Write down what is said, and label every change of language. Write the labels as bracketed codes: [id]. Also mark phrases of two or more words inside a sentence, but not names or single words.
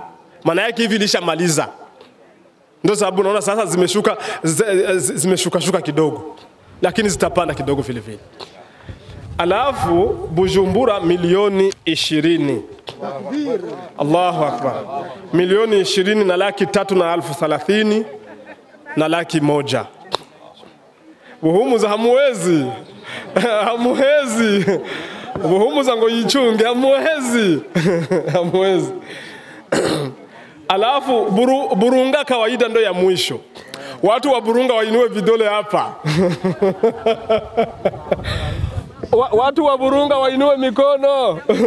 [sw] Maana yake hivi ilishamaliza. Ndio sababu unaona sasa zimeshuka kidogo. Lakini zitapanda kidogo vile vile. Alafu Bujumbura milioni 20. [ar] Allahu Akbar. [sw] Milioni 20 na laki 3 na 1030 na laki 1. Buhumuza hamuwezi. Hamuwezi. Buhumuza ngo yichunge hamuwezi. Hamuwezi. Alafu Burunga kawaida ndo ya mwisho. Watu wa Burunga wainue vidole hapa. Watu wa Burunga wainue mikono.